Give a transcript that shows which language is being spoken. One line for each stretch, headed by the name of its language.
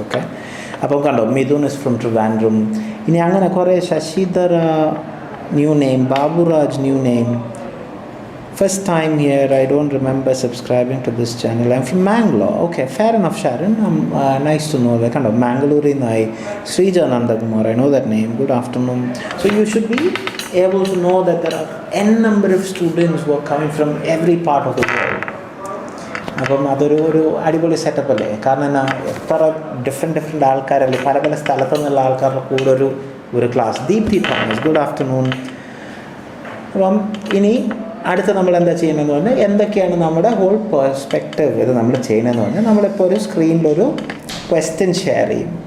English: okay,
Malayalam: അപ്പം കണ്ടോ,
English: Mithun is from Trivandrum.
Malayalam: ഇനി അങ്ങനെ കുറേ
English: Sasidhara new name, Baburaj new name, first time here, I don't remember subscribing to this channel, I am from Mangalore. Okay, fair enough Sharon, nice to know that.
Malayalam: കണ്ടോ, മാംഗ്ലൂരിൽ നിന്നായി
English: Sreeja Nandakumar, I know that name. Good afternoon. So you should be able to know that there are n number of students who are coming from every part of the world.
Malayalam: അപ്പം അതൊരു അടിപൊളി setup അല്ലേ? കാരണം എന്നാ, എത്ര different ആൾക്കാരല്ലേ, പല സ്ഥലത്തു നിന്നുള്ള ആൾക്കാരുടെ കൂടെ ഒരു class. Deepthi Thomas
English: Good afternoon.
Malayalam: അപ്പം ഇനി അടുത്ത നമ്മൾ എന്താ ചെയ്യുന്നതെന്ന് പറഞ്ഞാൽ എന്തൊക്കെയാണ് നമ്മുടെ ഹോൾ പെർസ്പെക്റ്റീവ് ഇത് നമ്മൾ ചെയ്യുന്നതെന്ന് പറഞ്ഞാൽ നമ്മളിപ്പോൾ ഒരു സ്ക്രീനിലൊരു ക്വസ്റ്റ്യൻ ഷെയർ ചെയ്യും.